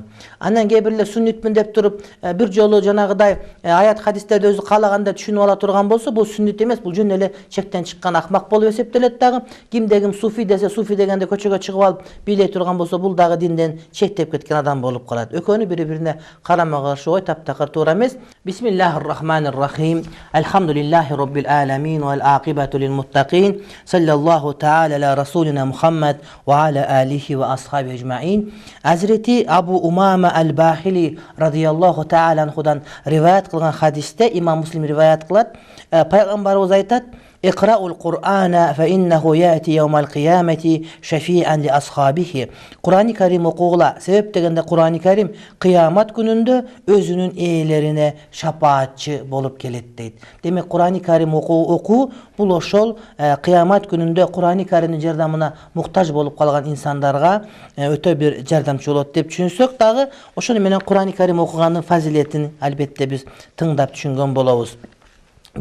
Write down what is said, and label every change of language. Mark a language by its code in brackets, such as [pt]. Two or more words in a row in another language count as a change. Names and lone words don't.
[ky] Анан кээ бирлер сүннитмин деп туруп, бир жолу жанагыдай аят хадистерди өзү каалагандай түшүнүп ала турган болсо, бул сүннит эмес, бул жөн эле чектен чыккан акмак болуп эсептелет дагы. Кимде ким суфи десе, суфи дегенде көчөгө чыгып алып бийлей турган болсо, бул дагы динден четтеп кеткен адам болуп калат. Өкөнү бири-бирине карама каршы ой таптакыр туура эмес. [ar] بسم الله الرحمن الرحيم. الحمد لله رب العالمين والعاقبة للمتقين. صلى الله تعالى على رسولنا محمد وعلى آله وأصحابه أجمعين. [ky] Азрити Абу Умама ал-Бахили [ar] رضي الله تعالى [ky] анхудан риваят кылган хадисте имам Муслим риваят кылат. Пайгамбарыбыз айтат: [ar] اقرأوا القرآن فإنه يأتي يوم القيامة شفيعا لأصحابه. [ky] Кур'ани Карим окугула. Себеп дегенде Кур'ани Карим кыямат күнүндө өзүнүн ээлерине шапаатчы болуп келет дейт. Демек Кур'ани Карим окуу бул ошол кыямат күнүндө Кур'ани Каримдин жардамына муктаж болуп калган инсандарга өтө бир жардамчы болот деп түшүнсөк дагы, ошону менен Кур'ани Карим окугандын фазилетин албетте биз тыңдап түшүнгөн болобуз.